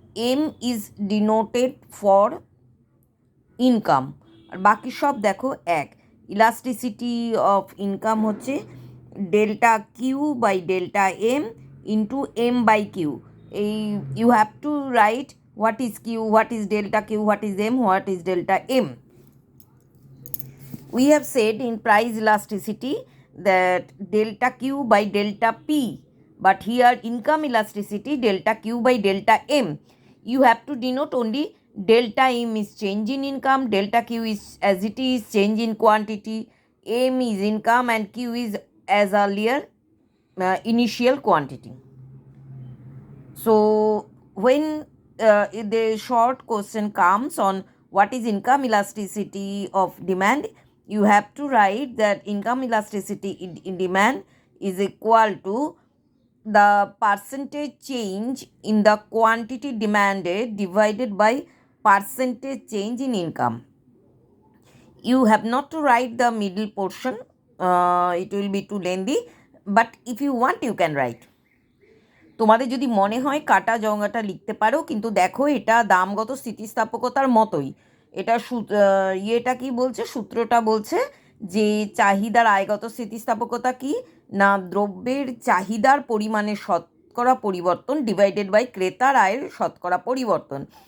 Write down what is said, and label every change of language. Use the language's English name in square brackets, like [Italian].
[English] M is denoted for income, [Bangla] আর বাকি সব দেখো এক। [English] Elasticity of income হচ্ছে delta Q by delta M into M by Q. এই you have to write what is Q, what is delta Q, what is M, what is delta M. We have said in price elasticity that delta q by delta p, but here income elasticity delta q by delta m. You have to denote only delta m is change in income, delta q is as it is change in quantity, m is income and q is as earlier initial quantity. So when the short question comes on what is income elasticity of demand, you have to write that income elasticity in demand is equal to the percentage change in the quantity demanded divided by percentage change in income. You have not to write the middle portion, it will be too lengthy, but if you want you can write. [Bangla] তোমাদের যদি মনে হয় কাটা জঙ্গাটা লিখতে পারো, কিন্তু দেখো এটা দামগত স্থিতিস্থাপকতার মতোই। এটা ইয়েটা কি বলছে, সূত্রটা বলছে যে চাহিদার আয়গত স্থিতিস্থাপকতা কি না, দ্রব্যের চাহিদার পরিমাণের শতকরা পরিবর্তন [English] divided by [Bangla] ক্রেতার আয়ের শতকরা পরিবর্তন।